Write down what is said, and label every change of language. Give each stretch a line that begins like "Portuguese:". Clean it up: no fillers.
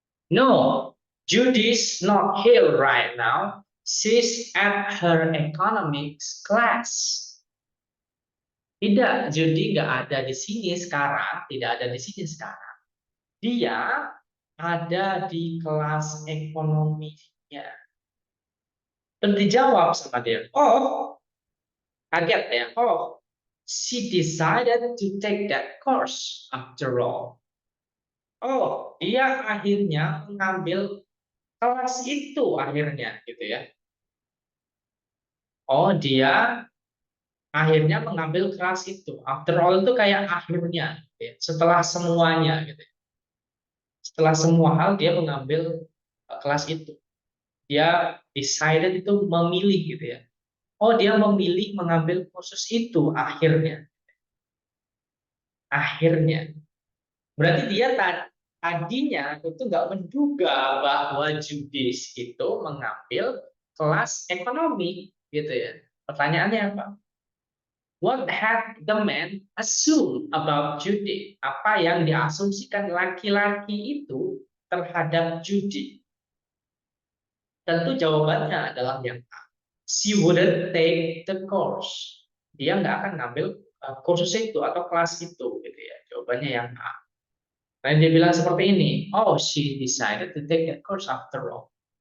English: No, Judy's not here right now. She's at her economics class.
Indonesian: Tidak, Judy nggak ada di sini sekarang. Tidak ada di sini sekarang. Dia ada di kelas ekonominya. Terus dijawab sama dia, oh, kaget ya, oh,
English: she decided to take that course after all.
Indonesian: Oh, dia akhirnya mengambil kelas itu akhirnya, gitu ya. Oh, dia akhirnya mengambil kelas itu.
English: After all
Indonesian: itu kayak akhirnya, gitu ya. Setelah semuanya, gitu ya. Setelah semua hal dia mengambil kelas itu. Dia decided itu memilih, gitu ya. Oh, dia memilih mengambil kursus itu akhirnya. Akhirnya. Berarti dia tadinya itu nggak menduga bahwa Judis itu mengambil kelas ekonomi, gitu ya. Pertanyaannya apa?
English: What had the man assumed about Judy?
Indonesian: Apa yang diasumsikan laki-laki itu terhadap Judy? Tentu jawabannya adalah yang A.
English: She wouldn't take the course.
Indonesian: Dia nggak akan ngambil kursus itu atau kelas itu, gitu ya. Jawabannya yang A. Nah, dia bilang seperti ini.
English: Oh, she decided to take that course after all.